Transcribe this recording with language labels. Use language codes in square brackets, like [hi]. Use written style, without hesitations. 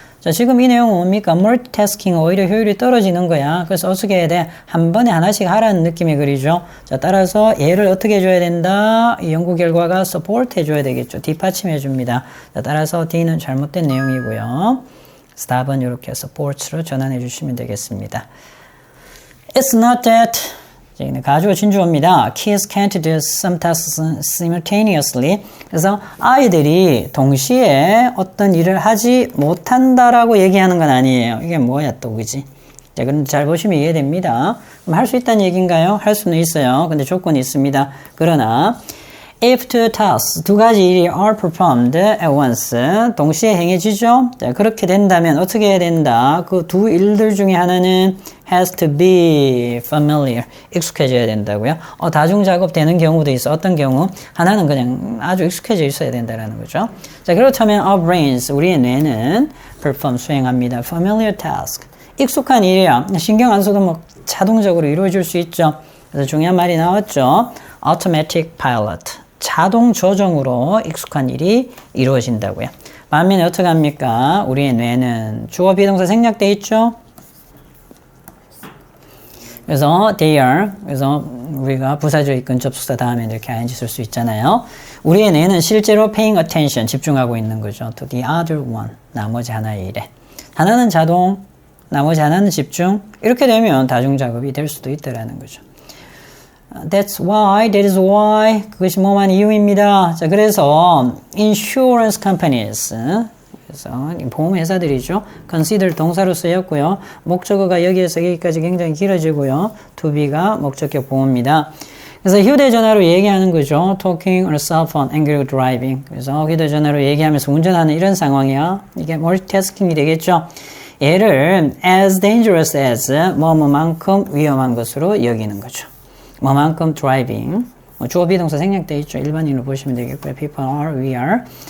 [ko] 자, 지금 이 내용은 뭡니까? 멀티태스킹, 오히려 효율이 떨어지는 거야. 그래서 어떻게 해야 돼? 한 번에 하나씩 하라는 느낌의 글이죠. 자, 따라서 얘를 어떻게 해줘야 된다? 이 연구 결과가 support 해줘야 되겠죠. 뒷받침해 줍니다. 자, 따라서 D는 잘못된 내용이고요. 답은 이렇게 support로 전환해 주시면 되겠습니다. [en] It's not that, [ko] 가주어 진주어입니다. [en] Kids can't do some tasks simultaneously. [ko] 그래서 아이들이 동시에 어떤 일을 하지 못한다라고 얘기하는 건 아니에요. 이게 뭐야 또, 그지? 자, 그럼 잘 보시면 이해됩니다. 그럼 할 수 있다는 얘기인가요? 할 수는 있어요. 근데 조건이 있습니다. [en] 그러나 if two tasks, [ko] 2가지 일이 [en] are performed at once, [ko] 동시에 행해지죠? 자, 그렇게 된다면 어떻게 해야 된다? 그 2 일들 중에 하나는 [en] has to be familiar, [ko] 익숙해져야 된다고요. 다중작업 되는 경우도 있어. 어떤 경우? 하나는 그냥 아주 익숙해져 있어야 된다는 거죠. 자, 그렇다면 [en] our brains, [ko] 우리의 뇌는 perform, 수행합니다. familiar task, 익숙한 일이야. 신경 안 써도 뭐 자동적으로 이루어질 수 있죠. 그래서 중요한 말이 나왔죠. [en] automatic pilot, [ko] 자동 조정으로 익숙한 일이 이루어진다고요. 반면에 어떻게 합니까? 우리의 뇌는 주어 비동사 생략돼 있죠? 그래서 [en] they are, [ko] 그래서 우리가 부사적 근접 접속사 다음에 이렇게 ing 쓸 수 있잖아요. 우리의 뇌는 실제로 [en] paying attention, [ko] 집중하고 있는 거죠. [en] to the other one, [ko] 나머지 하나의 일에. 하나는 자동, 나머지 하나는 집중. 이렇게 되면 다중작업이 될 수도 있다라는 거죠. [en] That's why, that is why, [ko] 그것이 뭐만 이유입니다. 자, 그래서 [en] insurance companies, [ko] 그래서 보험회사들이죠. consider 동사로 쓰였고요. 목적어가 여기에서 여기까지 굉장히 길어지고요. to be가 목적격 보호입니다. 그래서 휴대전화로 얘기하는 거죠. [en] talking on a cell phone and 그리고 driving. [ko] 그래서 휴대전화로 얘기하면서 운전하는 이런 상황이야. 이게 multitasking 되겠죠. 얘를 [en] as dangerous as [ko] 뭐뭐만큼 위험한 것으로 여기는 거죠. 뭐만큼 driving, 주어 비동사 생략되어 있죠. 일반인으로 보시면 되겠고요. [en] people are, we are.